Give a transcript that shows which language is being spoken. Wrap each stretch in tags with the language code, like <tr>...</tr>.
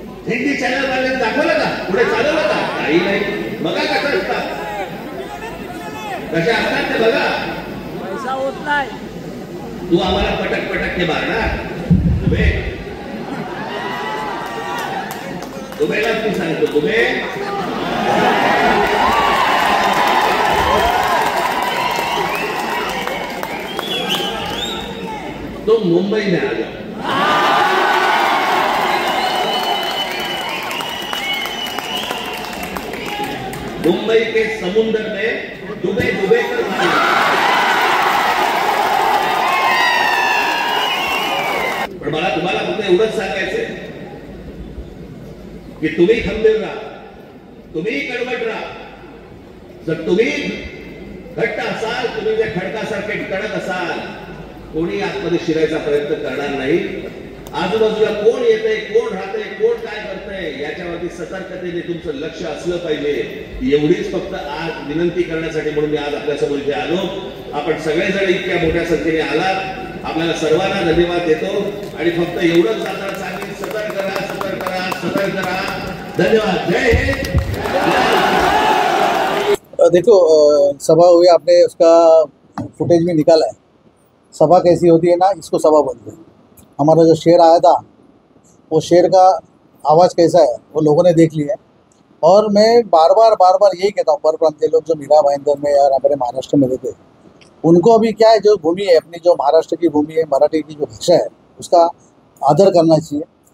<mr>Hindi channel वाले दाखवलं का, पुढे चालवलं का? काही नाही. बघा कसं असतात, कसे असतात ते बघा. पैसा होत नाही. तू आम्हाला</mr> <hi>पटक पटक के</hi> <mr>मारणार दुबे? दुबेला तू सांगतो दुबे</mr> <hi>तुम मुंबई में आ जाओ. मुंबई के समुद्र में डूबे डूबे कर मारे.</hi> <mr>पण मला तुम्हाला फक्त एवढंच सांगायचंय की तुम्ही खंबीर राहा, तुम्ही कडवट राहा. जर तुम्ही घट्ट असाल, तुम्ही जर खडकासारखे कडक असाल, कोणी आतमध्ये शिरायचा प्रयत्न करणार नाही. आजूबाजूला कोण येतंय, कोण राहतंय, कोण काय करतंय याच्यावरती सतर्कतेने तुमचं लक्ष असलं पाहिजे. एवढीच फक्त आज विनंती करण्यासाठी म्हणून मी आज आपल्यासमोर इथे आलो. आपण सगळेजण इतक्या मोठ्या संख्येने आलात, आपल्याला सर्वांना धन्यवाद देतो. आणि फक्त एवढंच जाताना सांगेन, सतर्क राहा, सतर्क राहा, सतर्क राहा. धन्यवाद. जय हिंद.</mr> <hi>देखो सभा हुई, आपने उसका फुटेज भी निकाला है. सभा कैसी होती है ना, इसको सभा बोलते हैं. हमारा जो शेर आया था, वो शेर का आवाज़ कैसा है वो लोगों ने देख लिया है. और मैं बार बार यही कहता हूँ, परप्रांतीय लोग जो मीरा भाईंदर में और हमारे महाराष्ट्र में रहते, उनको अभी क्या है, जो भूमि है अपनी, जो महाराष्ट्र की भूमि है, मराठी की जो भाषा है, उसका आदर करना चाहिए।</hi>